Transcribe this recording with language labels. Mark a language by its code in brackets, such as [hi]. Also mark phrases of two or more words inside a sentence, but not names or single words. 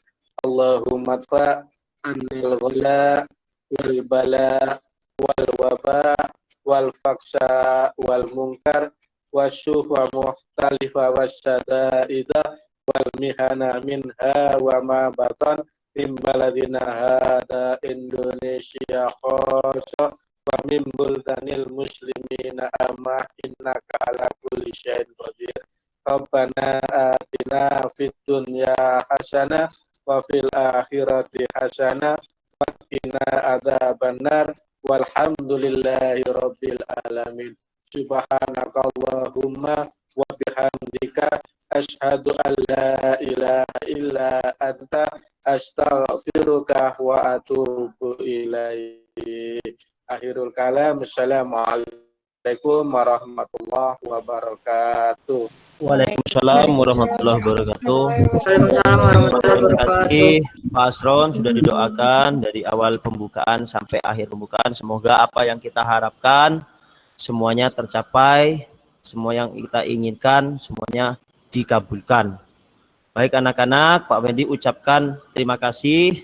[ar] اللهم ادفع عنا الغلاء والبلاء والوباء والفحشاء والمنكر والسيوف المختلفة والشدائد والمحن منها وما بطن من بلدنا هذا إندونيسيا خاصة ومن بلدان المسلمين عامة إنك على كل شيء قدير. ربنا آتنا في الدنيا حسنة وفي الآخرة حسنة وقنا عذاب النار والحمد لله رب العالمين. سبحانك اللهم وبحمدك أشهد أن لا إله إلا أنت أستغفرك وأتوب إليك. آخر الكلام. السلام عليكم ورحمة الله وبركاته. وعليكم السلام ورحمة الله وبركاته. وعليكم السلام ورحمة الله [id] Terima kasih [ar] wabarakatuh. [id] Pak Asron sudah didoakan dari awal pembukaan sampai akhir pembukaan. Semoga apa yang kita harapkan semuanya tercapai, semua yang kita inginkan semuanya dikabulkan. Baik anak-anak, Pak Fendi ucapkan terima kasih.